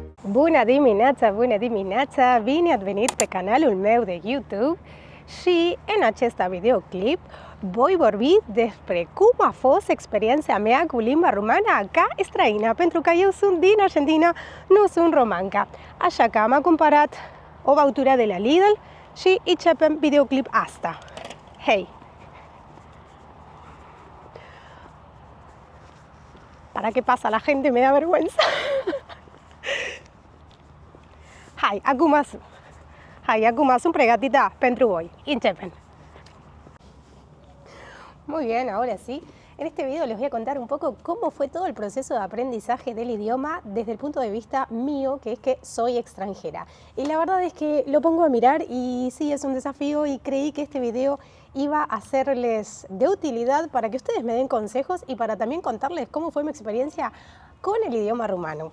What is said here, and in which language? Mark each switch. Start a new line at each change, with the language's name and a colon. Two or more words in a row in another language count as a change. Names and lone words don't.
Romanian: Bună dimineața, bine ați venit pe canalul meu de YouTube și în acest videoclip voi vorbi despre cum a fost experiența mea cu limba română ca străină, pentru că eu sunt din Argentina, nu sunt romanca. Așa că am cumpărat o băutură de la Lidl și începem videoclip asta. Hei!
Spanish: ¿Para qué pasa la gente? Me da vergüenza.
Romanian: Hai, acum sunt pregătită pentru voi. Începem.
Spanish: Muy bien, ahora sí. En este video les voy a contar un poco cómo fue todo el proceso de aprendizaje del idioma desde el punto de vista mío, que es que soy extranjera. Y la verdad es que lo pongo a mirar y sí, es un desafío y creí que este video iba a serles de utilidad para que ustedes me den consejos y para también contarles cómo fue mi experiencia con el idioma rumano.